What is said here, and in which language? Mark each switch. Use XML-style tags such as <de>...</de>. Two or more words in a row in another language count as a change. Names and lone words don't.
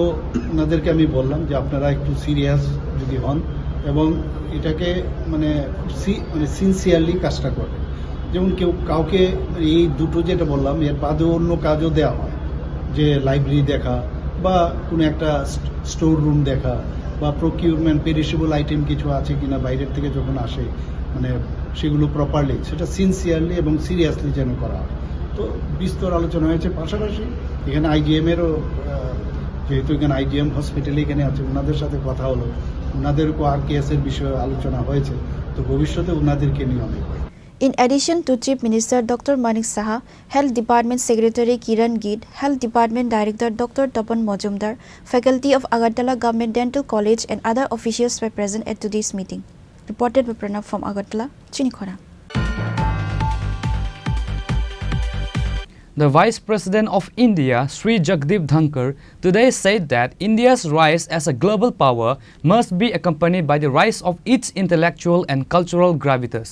<bn>ওনাদেরকে আমি বললাম যে আপনারা একটু সিরিয়াস যদি হন এবং এটাকে মানে সিনসিয়ারলি কাজটা করবেন যেমন কাউকে এই দুটো যেটা বললাম এর বাদেও অন্য কাজও দেওয়া হয় যে লাইব্রেরি দেখা বা কোনো একটা স্টোর রুম দেখা বা প্রকিউরমেন্ট পেরিশেবল আইটেম কিছু আছে কিনা বাইরের থেকে যখন আসে মানে সেগুলো প্রপারলি সেটা সিনসিয়ারলি এবং সিরিয়াসলি যেন করা হয়। তো বিস্তর আলোচনা হয়েছে। পাশাপাশি এখানে আইজিএমেরও যেহেতু এখানে আইজিএম হসপিটালে এখানে আছে ওনাদের সাথে কথা হলো, ওনাদেরকেও RKS-এর বিষয়ে আলোচনা হয়েছে। তো ভবিষ্যতে ওনাদেরকে নিয়ে অনেক</bn> <en>In addition to Chief Minister Dr. Manik Saha, Health Department Secretary Kiran Gid, Health Department Director Dr. Tapan Mojumdar, faculty of Agartala Government Dental College and other officials were present at today's meeting. Reported by Pranav from Agartala, Chini Khorang. The Vice President of India, Sri Jagdeep Dhankar, today said that India's rise as a global power must be accompanied by the rise of its intellectual and cultural gravitas.</en>